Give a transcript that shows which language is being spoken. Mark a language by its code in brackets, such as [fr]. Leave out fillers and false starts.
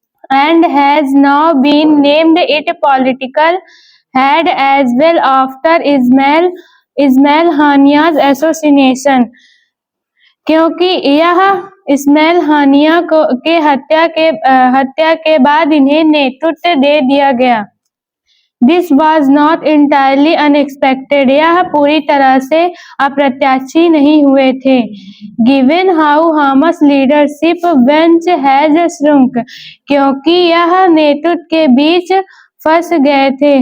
[en] And has now been named its political head as well after Ismail Hania's assassination. [hi] क्योंकि यह इस्माइल हानिया के हत्या के बाद इन्हें नेतृत्व दे दिया गया। [en] This was not entirely unexpected. [hi] यह पूरी तरह से अप्रत्याशित नहीं हुए थे। [en] Given how Hamas leadership bench has shrunk, [hi] क्योंकि यह नेतृत्व के बीच फंस गए थे।